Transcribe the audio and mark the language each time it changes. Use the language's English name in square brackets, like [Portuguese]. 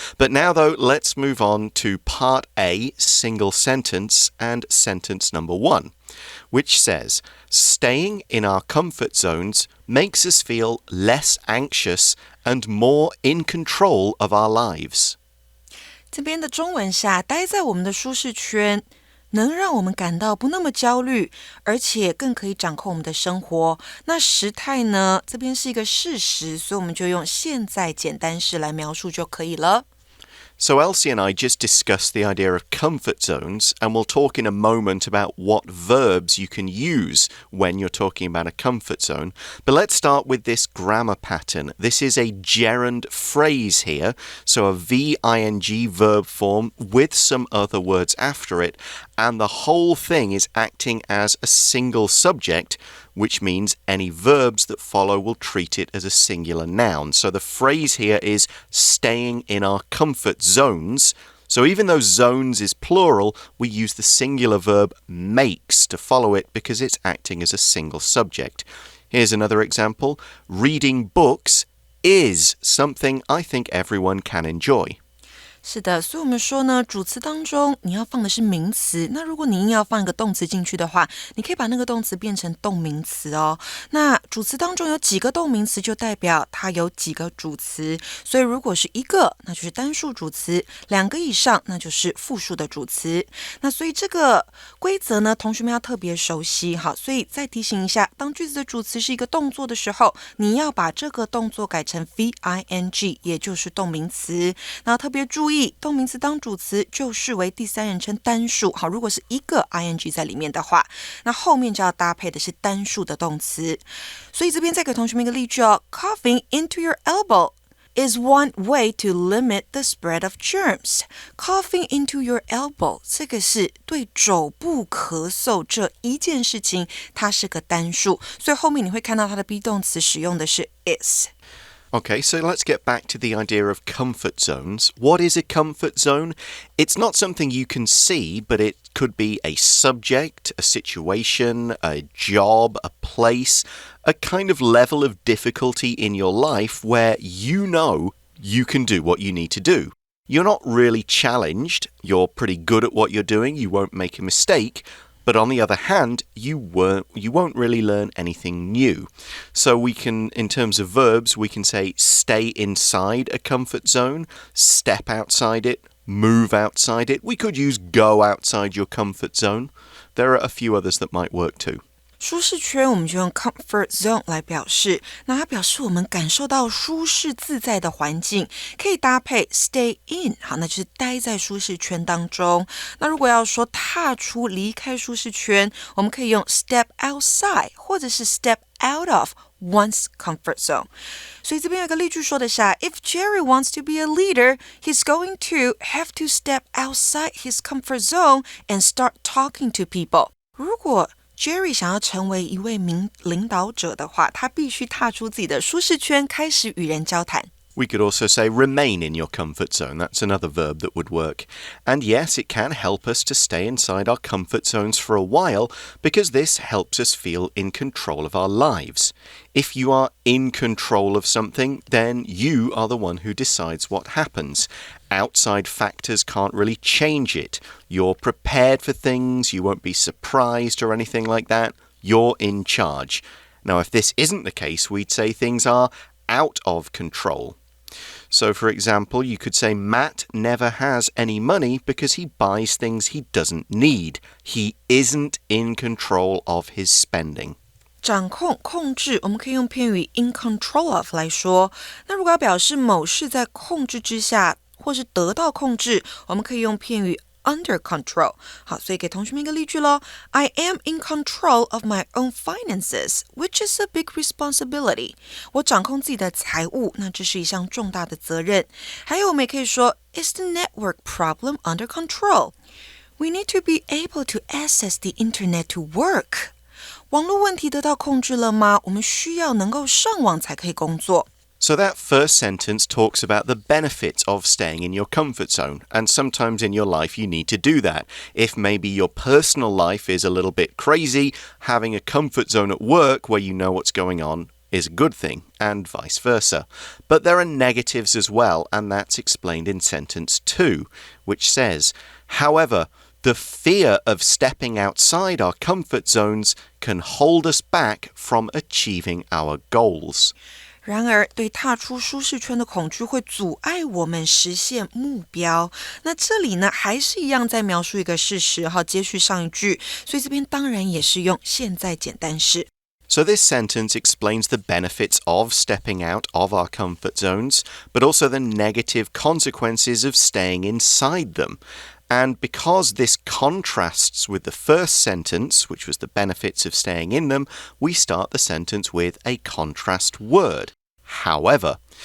[English] But now, though, let's move on to Part A, single sentence, and sentence number 1, which says, staying in our comfort zones makes us feel less anxious and more in control of our lives. [Chinese] 这边的中文下，待在我们的舒适圈能让我们感到不那么焦虑，而且更可以掌控我们的生活。那时态呢？这边是一个事实，所以我们就用现在简单式来描述就可以了。 [English] So Elsie and I just discussed the idea of comfort zones, and we'll talk in a moment about what verbs you can use when you're talking about a comfort zone. But let's start with this grammar pattern. This is a gerund phrase here, so a V-ing verb form with some other words after it, and the whole thing is acting as a single subject, which means any verbs that follow will treat it as a singular noun. So the phrase here is staying in our comfort zones. So even though zones is plural, we use the singular verb makes to follow it because it's acting as a single subject. Here's another example. Reading books is something I think everyone can enjoy. [Chinese] 是的，所以我们说呢，主词当中你要放的是名词，那如果你硬要放一个动词进去的话，你可以把那个动词变成动名词哦。那主词当中有几个动名词，就代表它有几个主词，所以如果是一个，那就是单数主词；2个以上，那就是复数的主词。那所以这个规则呢，同学们要特别熟悉。好，所以再提醒一下，当句子的主词是一个动作的时候，你要把这个动作改成 V-ing， 也就是动名词。那特别注意，动名词当主词就视为第三人称单数。好，如果是一个 ing 在里面的话，那后面就要搭配的是单数的动词。所以这边再给同学们一个例句哦 [English] ，Coughing into your elbow is one way to limit the spread of germs. Coughing into your elbow [Chinese] 这个是对肘部咳嗽这一件事情，它是个单数，所以后面你会看到它的 be 动词使用的是 is。 [English] Okay, so let's get back to the idea of comfort zones. What is a comfort zone? It's not something you can see, but it could be a subject, a situation, a job, a place, a kind of level of difficulty in your life where you know you can do what you need to do. You're not really challenged. You're pretty good at what you're doing. You won't make a mistake. But on the other hand, you won't really learn anything new. So we can, in terms of verbs, we can say stay inside a comfort zone, step outside it, move outside it. We could use go outside your comfort zone. There are a few others that might work too. [Chinese] 舒适圈我们就用 comfort zone 来表示，那它表示我们感受到舒适自在的环境，可以搭配 stay in， 好，那就是待在舒适圈当中。那如果要说踏出离开舒适圈，我们可以用 step outside 或者是 [English] step out of one's comfort zone。 [Chinese] 所以这边有个例句说的是 [English] If Jerry wants to be a leader, he's going to have to step outside his comfort zone and start talking to people。 [Chinese] 如果Jerry 想要成为一位领导者的话，他必须踏出自己的舒适圈，开始与人交谈。 [English] We could also say remain in your comfort zone. That's another verb that would work. And yes, it can help us to stay inside our comfort zones for a while because this helps us feel in control of our lives. If you are in control of something, then you are the one who decides what happens. Outside factors can't really change it. You're prepared for things, you won't be surprised or anything like that. You're in charge. Now, if this isn't the case, we'd say things are out of control.So, for example, you could say Matt never has any money because he buys things he doesn't need. He isn't in control of his spending. [Chinese] 掌控、控制，我们可以用片语 in control of 来说。那如果要表示某事在控制之下，或是得到控制，我们可以用片语under control。好，所以给同学们一个例句咯。 [English] I am in control of my own finances, which is a big responsibility. [Chinese] 我掌控自己的财务，那这是一项重大的责任。还有我们也可以说 [English] Is the network problem under control? We need to be able to access the internet to work. [Chinese] 网络问题得到控制了吗？我们需要能够上网才可以工作。 [English] So that first sentence talks about the benefits of staying in your comfort zone, and sometimes in your life you need to do that. If maybe your personal life is a little bit crazy, having a comfort zone at work where you know what's going on is a good thing, and vice versa. But there are negatives as well, and that's explained in sentence 2, which says, however, the fear of stepping outside our comfort zones can hold us back from achieving our goals. [Chinese] 然而，对踏出舒适圈的恐惧会阻碍我们实现目标。那这里呢，还是一样在描述一个事实，接续上一句，所以这边当然也是用现在简单式。 [English] So this sentence explains the benefits of stepping out of our comfort zones, but also the negative consequences of staying inside them.And because this contrasts with the first sentence, which was the benefits of staying in them, we start the sentence with a contrast word. However.